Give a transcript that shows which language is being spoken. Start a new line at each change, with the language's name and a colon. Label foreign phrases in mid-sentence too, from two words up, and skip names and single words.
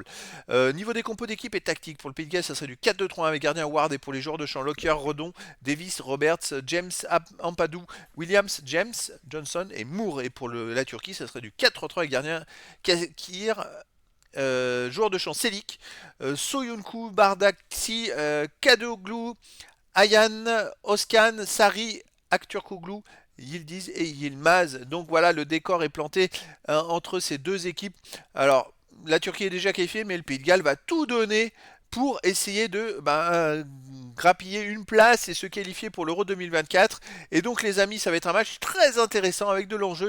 French: Niveau des compos d'équipe et tactique, pour le Pays de Galles, ça serait du 4-2-3-1 avec gardien Ward et pour les joueurs de champ, Lockyer, Redon, Davis, Roberts, James, Ampadu, Williams, James, Johnson et Moore. Et pour la Turquie, ça serait du 4-3-3 avec gardien Kir, joueur de champ Selik, Soyuncu, Bardaksi, Kadoglu, Ayan, Oskan, Sari, Akturkoglu, Yildiz et Yilmaz. Donc voilà, le décor est planté entre ces deux équipes. Alors, la Turquie est déjà qualifiée, mais le Pays de Galles va tout donner pour essayer de grappiller une place et se qualifier pour l'Euro 2024. Et donc les amis, ça va être un match très intéressant avec de l'enjeu.